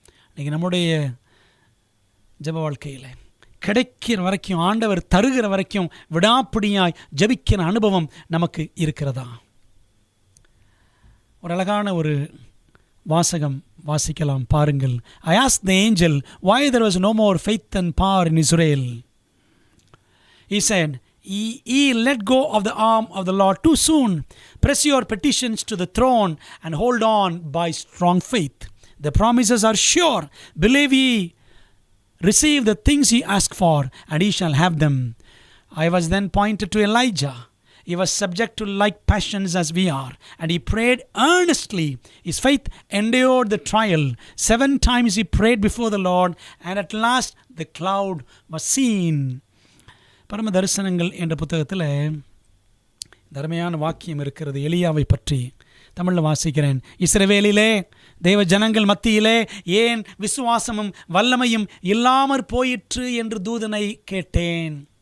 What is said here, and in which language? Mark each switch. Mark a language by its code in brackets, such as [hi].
[ta] இன்றைக்கி நம்முடைய ஜெப வாழ்க்கையில் கிடைக்கிற வரைக்கும், ஆண்டவர் தருகிற வரைக்கும் விடாப்பிடியாய் ஜெபிக்கிற அனுபவம் நமக்கு இருக்கிறதா? ஒரு அழகான ஒரு வாசகம் வாசிக்கலாம் பாருங்கள். [en] I asked the angel why there was no more faith and power in Israel. He said, Ye let go of the arm of the Lord too soon. Press your petitions to the throne and hold on by strong faith. The promises are sure. Believe ye, receive the things ye ask for, and ye shall have them. I was then pointed to Elijah. He was subject to like passions as we are, and he prayed earnestly. His faith endured the trial. 7 times he prayed before the Lord, and at last the cloud was seen. [ta] பரம தரிசனங்கள் என்ற புத்தகத்தில் தர்மையான வாக்கியம் இருக்கிறது எலியாவை பற்றி. தமிழில் வாசிக்கிறேன். இஸ்ரவேலிலே தேவ ஜனங்கள் மத்தியிலே ஏன் விசுவாசமும் வல்லமையும் இல்லாமற் போயிற்று என்று தூதனை கேட்டேன்.